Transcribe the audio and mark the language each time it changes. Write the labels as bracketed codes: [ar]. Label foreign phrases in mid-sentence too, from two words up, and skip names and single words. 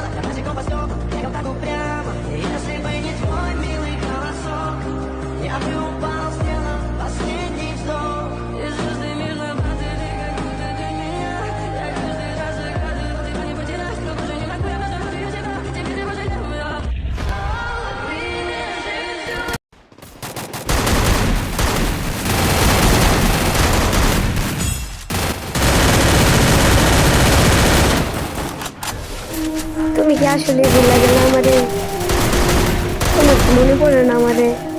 [ru] Я босиком по стеклам, бегал так упрямо. И если бы не твой милый голосок, я бы упал с неба, последний вздох. И звезды мирно падали, как будто для меня. Я каждый раз загадывал, тебя не потерять, но уже не могу, я потому что я тебя, тебе не пожалела. [bn] তুমি কি আসলে ভুলে গেলে আমারে? তোমার কি মনে পড়ে না আমারে?